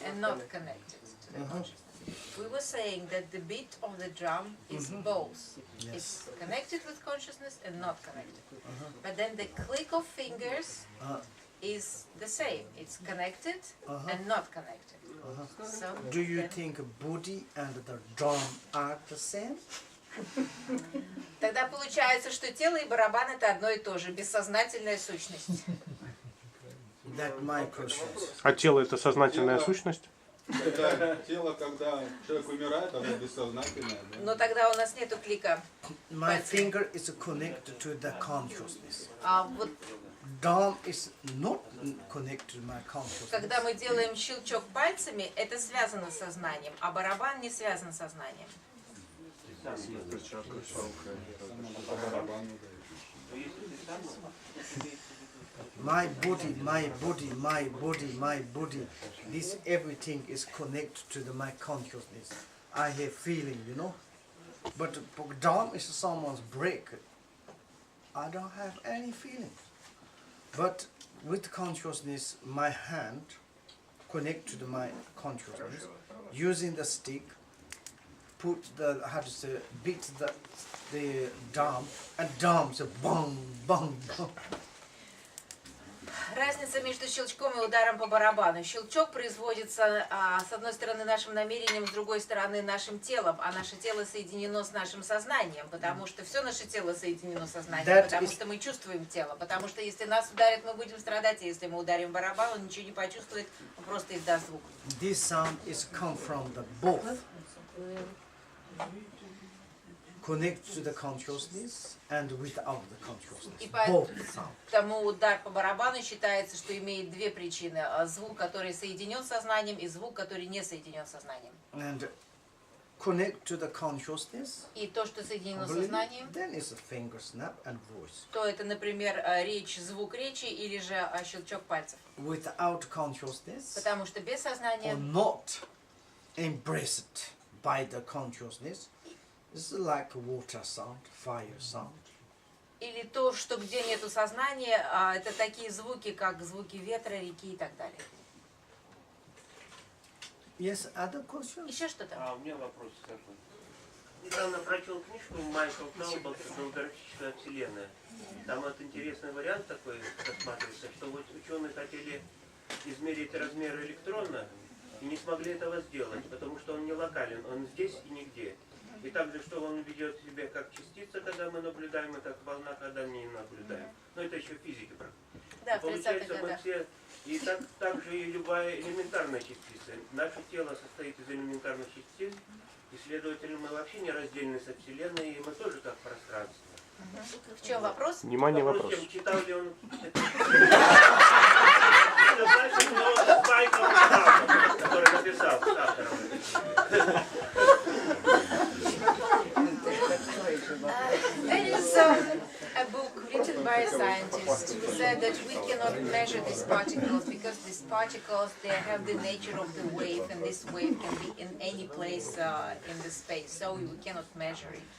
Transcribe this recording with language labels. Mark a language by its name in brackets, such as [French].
[English] and not connected to the consciousness. We were saying that the beat of the drum is both. Yes. It's connected with consciousness and not connected. But then the click of fingers is the same. It's connected and not connected. So Do you then- think body and the drum are the same? [Russian] Тогда получается, что тело и барабан это одно и то же, бессознательная сущность. [English] That my question. [Russian] А тело это сознательная сущность? Тело, когда человек умирает, оно бессознательное. Да? Но тогда у нас нету клика. [English] My finger is connected to the consciousness. [Russian] А вот [English] Drum is not connected to my consciousness. [Russian] когда мы делаем щелчок пальцами, это связано с сознанием, а барабан не связан с сознанием. Само по барабану, да. [English] My body, my body, my body, my body. This everything is connected to my consciousness. I have feeling, you know. But drum is someone's break. I don't have any feeling. But with consciousness, my hand connect to my consciousness. Using the stick, put the beat the drum, and drums a bang, bang, bang. [Russian] Разница между щелчком и ударом по барабану. Щелчок производится с одной стороны нашим намерением, с другой стороны нашим телом, а наше тело соединено с нашим сознанием, потому что все наше тело соединено с сознанием, потому что мы чувствуем тело, потому что если нас ударят, мы будем страдать, а если мы ударим барабан, он ничего не почувствует, он просто издаст звук. [English] This sound is come from the both. Connect to the consciousness and without the consciousness. [Russian] И [English] Both sound. [Russian] поэтому удар по барабану считается, что имеет две причины. Звук, который соединен с сознанием, и звук, который не соединен с сознанием. [English] And connect to the consciousness. [Russian] И то, что соединено с сознанием, [English] Then is a finger snap and voice. [Russian] то это, например, речь, звук речи или же щелчок пальцев. [English] Without consciousness, [Russian] Потому что без сознания [English] or not embraced by the consciousness, it's like water sound, fire sound. [Russian] или то, что где нету сознания, это такие звуки, как звуки ветра, реки и так далее. [English] Yes, other questions? [Russian] Еще что-то? У меня вопрос такой. Недавно прочел книжку Майкл Талбот «Голографическая вселенная». Там вот интересный вариант такой рассматривается, что вот ученые хотели измерить размер электрона и не смогли этого сделать, потому что он не локален, он здесь и нигде. И также, что он ведет себя как частица, когда мы наблюдаем, и как волна, когда не наблюдаем. Но это еще физика. Да, в 30-х Получается, мы годах. все, и также и любая элементарная частица. Наше тело состоит из элементарных частиц, и, следовательно, мы вообще не раздельны со Вселенной, и мы тоже как пространство. В чем вопрос? Внимание, вопрос. Читал ли он это? Значит, Майкл Талбот, который написал с автором этой книги. [English] There is a book written by a scientist who said that we cannot measure these particles because these particles, they have the nature of the wave, and this wave can be in any place in the space, so we cannot measure it.